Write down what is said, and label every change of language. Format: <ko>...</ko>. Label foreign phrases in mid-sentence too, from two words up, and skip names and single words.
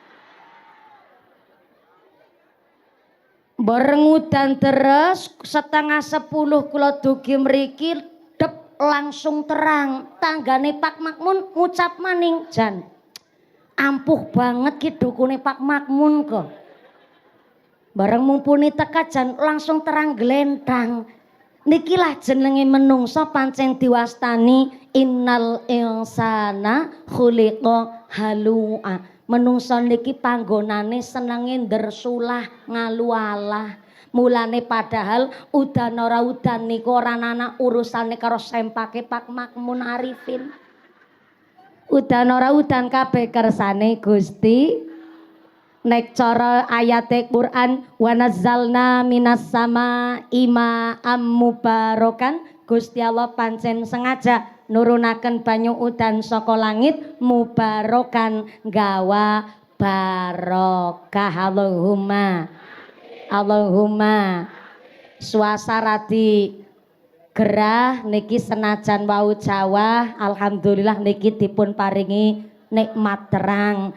<jv>Bareng udan terus 9:30 kula dugi mriki dep langsung terang. Tanggane Pak Makmun ngucap maning, "Jan, ampuh banget ki dukune Pak Makmun kok." Bareng mumpuni teka jan langsung terang glentang. Nikilah jenenge menungso pancen diwastani</jv> <ar>إن الإنسان خلق هلوعا.</ar> <jv>Menungso niki panggonane senenge ndersulah ngalualah. Mulane padahal udan ora udan niku ora ana urusane karo sempake Pak Makmun Arifin. Udan ora udan kabeh kersane Gusti. Nek cara ayate Quran</jv> <ar>ونزلنا من السماء ماء مباركا,</ar> <jv>Gusti Allah pancen sengaja nurunaken banyu udan saka langit mubarokan gawa barokah. Allahumma suasana di gerah niki senajan wau Jawa alhamdulillah niki dipun paringi nikmat terang.</jv>